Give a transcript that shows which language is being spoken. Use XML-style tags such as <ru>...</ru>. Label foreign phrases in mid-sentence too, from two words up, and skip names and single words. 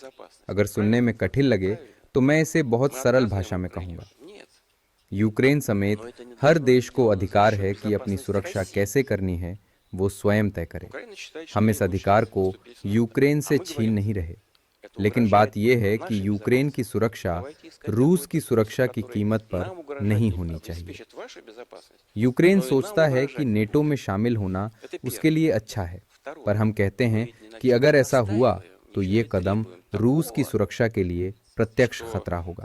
<ru>безопасности.</ru> <hi>अगर सुनने में कठिन लगे तो मैं इसे बहुत</hi> <ru>Мы</ru> <hi>सरल</hi> <ru>отказываем</ru> <hi>भाषा में</hi> <ru>Украине?</ru> <hi>कहूँगा।</hi> <ru>Нет.</ru> <hi>यूक्रेन समेत</hi> <ru>Но это не</ru> <hi>हर</hi> <ru>должно</ru> <hi>देश को</hi> <ru>делаться</ru> <hi>अधिकार</hi> <ru>за счет</ru> <hi>है कि अपनी</hi> <ru>безопасности</ru> <hi>सुरक्षा</hi> <ru>России.</ru> <hi>कैसे करनी है वो स्वयं तय करे।</hi> <ru>Украина считает,</ru> <hi>हम</hi> <ru>что</ru> <hi>इस</hi> <ru>ей</ru> <hi>अधिकार</hi> <ru>лучше</ru> <hi>को</hi> <ru>вступить в НАТО.</ru> <hi>यूक्रेन</hi> <ru>А</ru> <hi>से</hi> <ru>мы</ru> <hi>छीन</hi> <ru>говорим,</ru> <hi>नहीं रहे।</hi> <ru>это</ru> <hi>लेकिन बात यह है कि यूक्रेन की सुरक्षा रूस की सुरक्षा की कीमत पर नहीं होनी चाहिए। यूक्रेन सोचता है कि नेटो में शामिल होना उसके लिए अच्छा है, पर हम कहते हैं कि अगर ऐसा हुआ तो ये कदम रूस की सुरक्षा के लिए प्रत्यक्ष खतरा होगा।</hi>